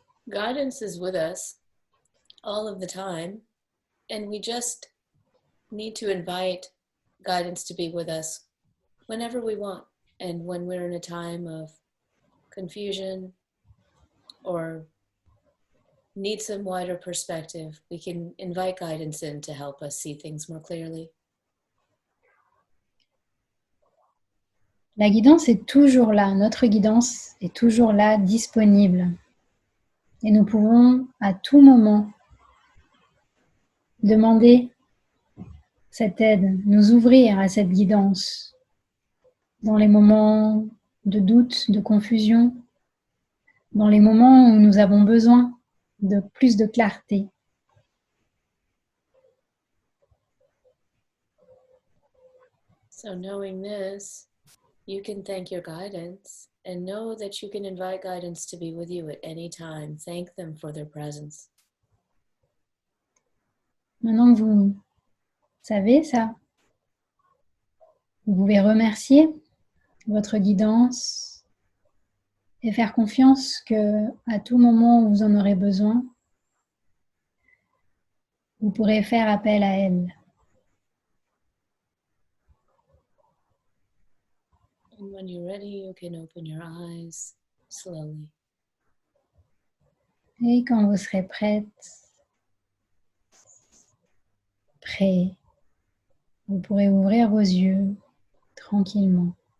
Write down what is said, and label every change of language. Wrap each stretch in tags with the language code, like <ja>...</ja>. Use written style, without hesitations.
<en>Guidance is with us all of the time, and we just need to invite guidance to be with us whenever we want. And when we're in a time of confusion or need some wider perspective, we can invite guidance in to help us see things more clearly.</en> <fr>La guidance est toujours là, notre guidance est toujours là, disponible. Et nous pouvons à tout moment demander cette aide, nous ouvrir à cette guidance dans les moments de doute, de confusion, dans les moments où nous avons besoin de plus de clarté.</fr> <en>So knowing this, you can thank your guidance and know that you can invite guidance to be with you at any time. Thank them for their presence.</en> <fr>Maintenant que vous savez ça, vous pouvez remercier votre guidance et faire confiance que à tout moment où vous en aurez besoin, vous pourrez faire appel à elle.</fr> <en>And when you're ready, you can open your eyes slowly.</en> <fr>Et quand vous serez prête, prêt, vous pourrez ouvrir vos yeux tranquillement.</fr>